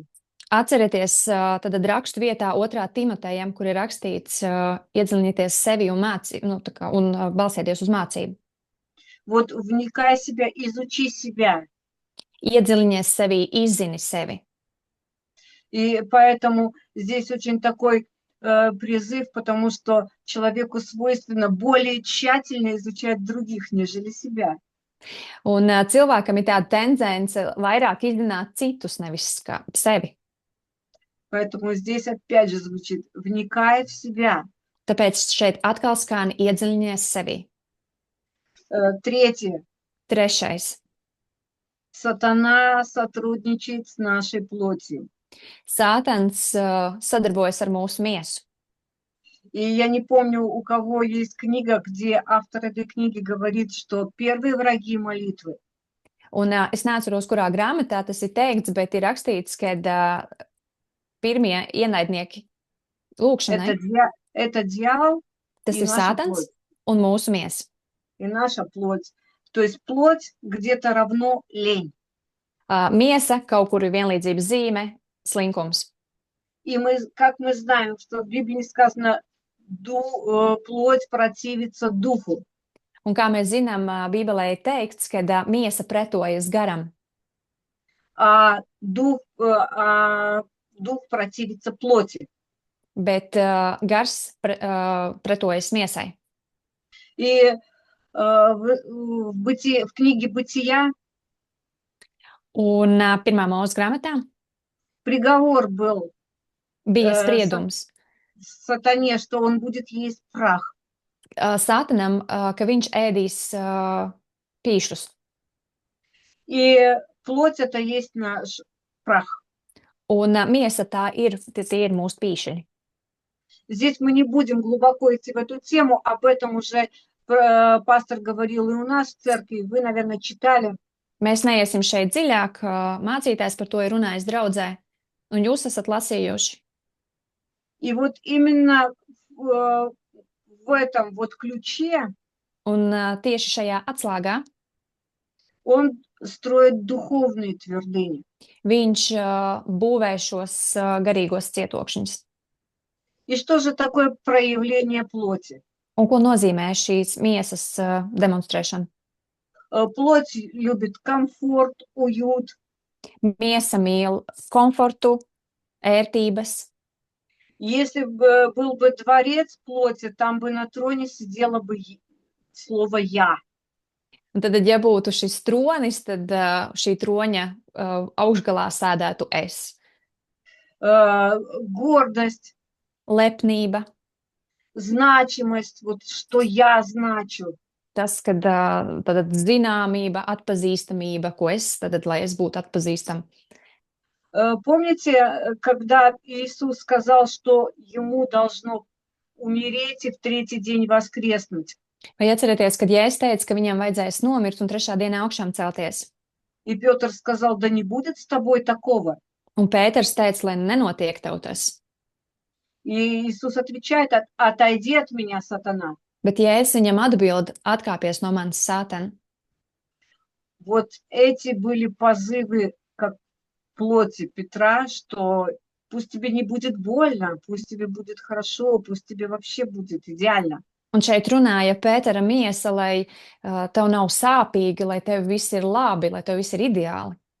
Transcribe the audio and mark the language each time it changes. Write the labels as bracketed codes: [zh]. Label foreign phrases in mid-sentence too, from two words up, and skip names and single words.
[lv] Atcerieties tad rakstu vietā 2. Timotejam, kur ir rakstīts iedziļinieties sevi un un balsieties uz mācību. [ru] Вот вникай в себя, изучи себя. [lv] Iedziļinies sevi, izzini sevi. [ru] И поэтому здесь очень такой призыв, потому что человеку свойственно более тщательно изучать других, нежели себя. [lv] Un cilvēkam ir tāda tendence vairāk izzināt citus, nevis sevi. [ru] Поэтому здесь опять же звучит «вникай в себя». [lv] Tāpēc šeit atkal skan iedziļinies sevi. [ru] Третье. [lv] Trešais. [ru] Сатана сотрудничает с нашей плотью. [lv] Sātans sadarbojas ar mūsu miesu. [ru] И я не помню, у кого есть книга, где автор этой книги говорит, что первые враги молитвы [lv] Un es neatceros, kurā grāmatā tas ir teikts, bet ir rakstīts, ka pirmie ienaidnieki lūkšanai [ru] Это дьявол [lv] tas [ru] и [lv] ir [ru] наша [lv] sātans [ru] плоть. [lv] un mūsu miesa. [ru] И наша плоть. То есть плоть где-то равно лень. [lv] Miesa kaut kur ir vienlīdzības zīme, slinkums. [ru] И как мы знаем, что в Библии сказано, плоть противится духу. [lv] Un kā mēs zinām, Bībelē ir teikts, ka miesa pretojas garam, [ru] А дух противится плоти. [lv] bet gars pretojas miesai. [ru] И в книге «Бытия» [lv] Un pirmā mūža grāmatā [ru] приговор был [lv] bija spriedums [ru] сатане, что он будет есть прах. [lv] Sātanam, ka viņš ēdīs pīšus. [ru] И плоть это есть наш прах. [lv] Un miesa tie ir mūsu pīšļi. [ru] Здесь мы не будем глубоко идти в эту тему, об этом уже пастор говорил и у нас в церкви, вы, наверное, читали. [lv] Mēs neiesim šeit dziļāk, mācītājs par to ir runājis draudzē, un jūs esat lasījuši. [ru] И вот именно в этом вот ключе [lv] Un tieši šajā atslāgā [ru] он строит духовные твердыни. [lv] viņš būvē šos garīgos cietokšņus. [ru] И что же такое проявление плоти? [lv] Un ko nozīmē šīs miesas demonstrēšana? [ru] Плоть любит комфорт, уют. [lv] Miesa mīl komfortu, ērtības. [ru] Если бы был бы дворец плоти, там бы на троне сидело бы слово «я». [lv] Un tad, ja būtu šis tronis, tad šī troņa augšgalā sēdētu es. [ru] Гордость, [lv] Lepnība, [ru] значимость, вот что я значу. [lv] tas, kad tad zināmība, atpazīstamība, ko es, tad, lai es būtu atpazīstam. [ru] Помните, когда Иисус сказал, что ему должно умереть и в третий день воскреснуть? [lv] Vai atcerieties, kad Jēzus teica, ka viņam vajadzēs nomirt un trešā dienā augšām celties? [ru] И Петр сказал, да не будет с тобой такого. [lv] Un Pēters teica, lai nenotiek tev tas. [ru] И Иисус отвечает, отойди от меня, сатана. [lv] Bet Jēzus viņam atbild, atkāpies no manis, Sātan. [ru] Вот эти были позывы как плоти Петра, что пусть тебе не будет больно, пусть тебе будет хорошо, пусть тебе вообще будет идеально. [lv] Un šeit runāja Pētera miesa, lai tev nav sāpīgi, lai tev viss ir labi, lai tev viss ir ideāli.